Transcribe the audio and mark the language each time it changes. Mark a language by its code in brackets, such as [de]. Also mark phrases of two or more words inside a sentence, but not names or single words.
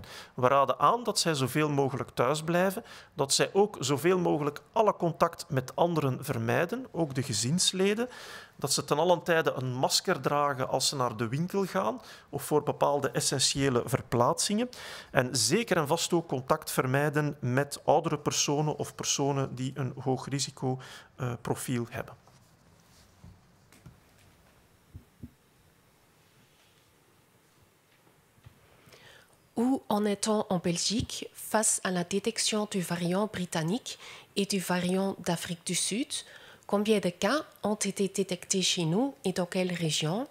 [nl] We raden aan dat zij zoveel mogelijk thuis blijven, dat zij ook zoveel mogelijk alle contact met anderen vermijden, ook de gezinsleden, dat ze ten allen tijde een masker dragen als ze naar de winkel gaan of voor bepaalde essentiële verplaatsingen. En zeker en vast ook contact vermijden met oudere personen of personen die een hoog risicoprofiel hebben. [fr] Où en est-on en Belgique face à la détection du variant britannique et du variant d'Afrique du Sud? Combien de cas ont été détectés chez nous et dans quelle région?